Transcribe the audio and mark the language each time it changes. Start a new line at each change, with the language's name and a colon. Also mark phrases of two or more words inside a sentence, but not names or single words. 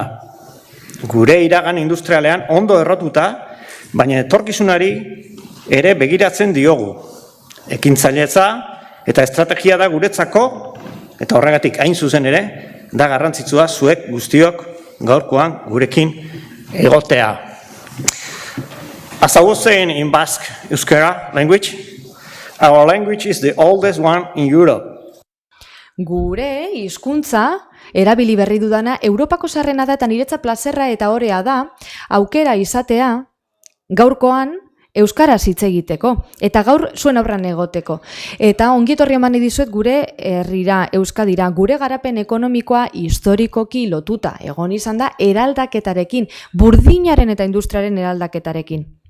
Basque: Gure iragan industrialean ondo errotuta, baina etorkizunari ere begiratzen diogu. Ekintzailetza eta estrategia da guretzako, eta horregatik hain zuzen ere, da garrantzitsua zuek guztiok gaurkoan gurekin egotea.
English: As I was saying in Basque Euskara language, our language is the oldest one in Europe.
Basque: Gure hizkuntza erabili berri dudana Europako sarrena da eta niretza plazerra eta orea da aukera izatea gaurkoan euskaraz hitz egiteko eta gaur zuen aurran egoteko. Eta ongi etorri eman dizuet gure herrira, Euskadira, gure garapen ekonomikoa historikoki lotuta egon izan da eraldaketarekin, burdinaren eta industriaren eraldaketarekin.